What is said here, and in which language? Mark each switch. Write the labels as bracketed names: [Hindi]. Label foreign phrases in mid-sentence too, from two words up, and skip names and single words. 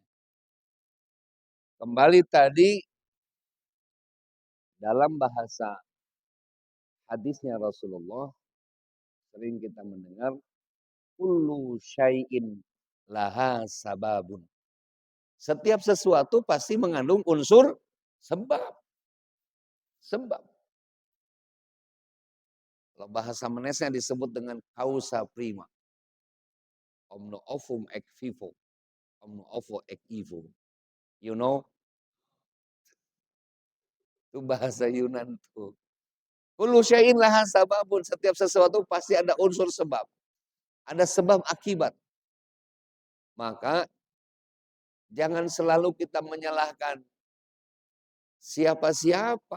[Indonesian] Kembali tadi dalam bahasa hadisnya Rasulullah sering kita mendengar [Arabic] كل شيء له سبب. [Indonesian] Setiap sesuatu pasti mengandung unsur sebab. Sebab. Kalau bahasa menesnya disebut dengan [Latin] causa prima. Omno ovum ex vivo. Omno ovo ex evo. [English] You know? [Indonesian] Itu bahasa Yunan tuh. [Arabic] كل شيء له سبب. [Indonesian] Setiap sesuatu pasti ada unsur sebab. Ada sebab akibat. Maka jangan selalu kita menyalahkan siapa-siapa.